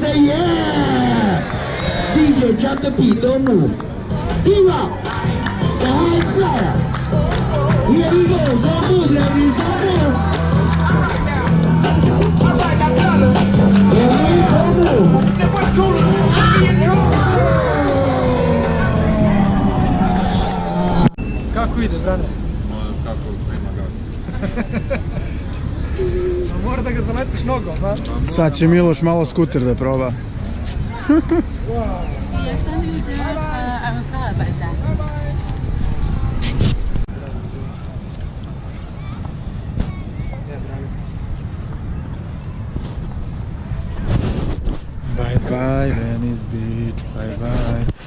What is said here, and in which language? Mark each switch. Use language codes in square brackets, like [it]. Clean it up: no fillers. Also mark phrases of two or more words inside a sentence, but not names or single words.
[en] Say yeah! DJ, drop the beat, don't move. Tura! The high flyer. Here we go, don't move ladies, don't move. Don't move. [sr] Kako ide, Brane? Možeš kako prima gas. Mora da ga zaletiš nogom, da? Sad će Miloš malo skuter da proba. [en] Bye bye Venice Beach, bye bye.